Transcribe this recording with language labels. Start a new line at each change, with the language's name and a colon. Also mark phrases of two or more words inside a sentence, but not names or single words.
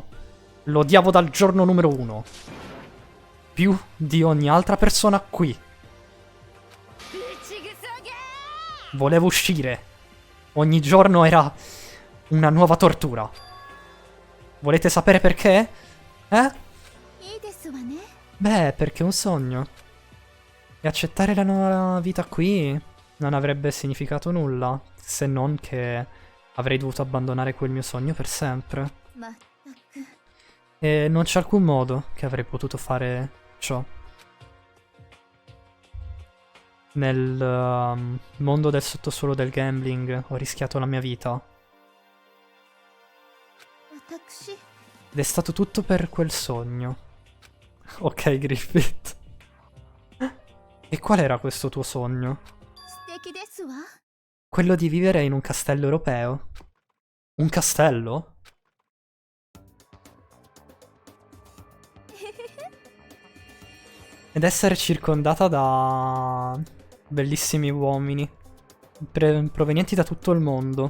Italian: Lo odiavo dal giorno numero 1. Più di ogni altra persona qui. Volevo uscire. Ogni giorno era una nuova tortura. Volete sapere perché? Eh?
Japanese: いいですわね。
Italian: Beh, perché è un sogno. E accettare la nuova vita qui non avrebbe significato nulla, se non che avrei dovuto abbandonare quel mio sogno per sempre.
Japanese: まったく。
Italian: E non c'è alcun modo che avrei potuto fare ciò. Nel mondo del sottosuolo del gambling ho rischiato la mia vita.
Japanese: 私、
Italian: Ed è stato tutto per quel sogno. Ok, Griffith. E qual era questo tuo sogno?
Japanese: 素敵ですわ。
Italian: Quello di vivere in un castello europeo. Un castello? Ed essere circondata da bellissimi uomini provenienti da tutto il mondo.